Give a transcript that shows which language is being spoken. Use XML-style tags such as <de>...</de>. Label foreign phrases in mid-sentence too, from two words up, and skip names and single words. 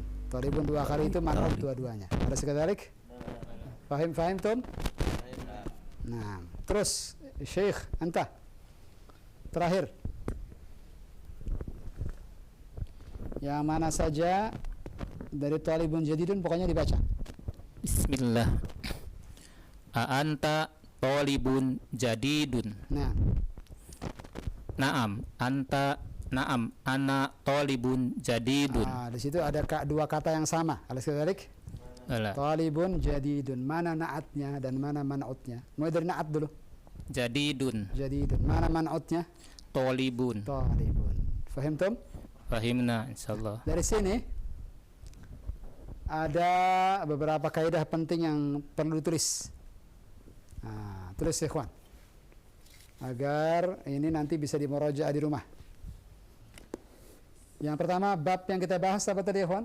<id>Talibun dua kali itu man'ut dua-duanya. Ada sekadalik?</id> <ar>فهمتم?</ar> <id>Nah, terus Syekh, anta. Terakhir. Yang mana saja dari</id> <ar>طالب جديد</ar> <id>pokoknya dibaca.</id> <ar>بسم الله أأنت طالب جديد. Nah, نعم أنت نعم أنا طالب جديد.</ar> <id>di situ ada dua kata yang sama. Ada sekadalik? Alah.</id> <ar>طالب جديد.</ar> <id>Mana na'atnya dan mana man'utnya? Mulai dari na'at dulu. Jadidun, Jadidun. Mana man'utnya? talibun. Talibun.</id> <ar>فهمتم? فهمنا إن شاء الله.</ar> <id>Dari sini ada beberapa kaidah penting yang perlu ditulis. Nah, tulis ikhwan. Agar ini nanti bisa dimurajaah di rumah. Yang pertama, bab yang kita bahas apa tadi ikhwan?</id>